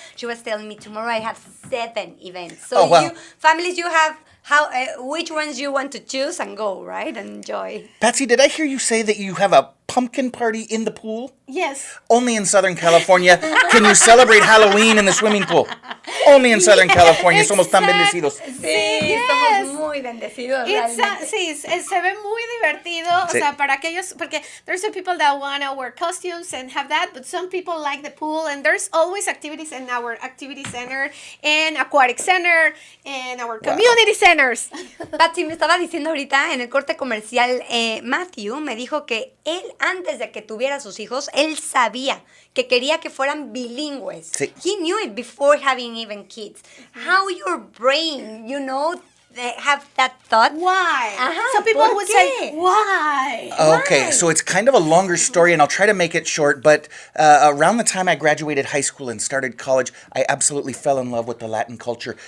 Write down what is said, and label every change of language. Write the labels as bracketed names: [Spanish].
[English] She was telling me tomorrow I have 7 events. So families, you have which ones you want to choose and go, right? And enjoy. Patsy, did I hear you say that you have a pumpkin party in the pool? Yes. Only in Southern California can you celebrate Halloween in the swimming pool. Only in Southern California. [Spanish] Somos tan bendecidos. Sí, somos muy bendecidos. Sí, se ve muy divertido. Sí. O sea, para aquellos, porque [English] there's some people that want to wear costumes and have that, but some people like the pool, and there's always activities in our activity center and aquatic center and our community centers. [Spanish] Patsy, me estaba diciendo ahorita en el corte comercial, Matthew me dijo que él, antes de que tuviera sus hijos, él sabía que quería que fueran bilingües. Sí. [English] He knew it before having even kids. How your brain, have that thought. Why? Some people would say, why? Okay, so it's kind of a longer story, and I'll try to make it short, but around the time I graduated high school and started college, I absolutely fell in love with the Latin culture.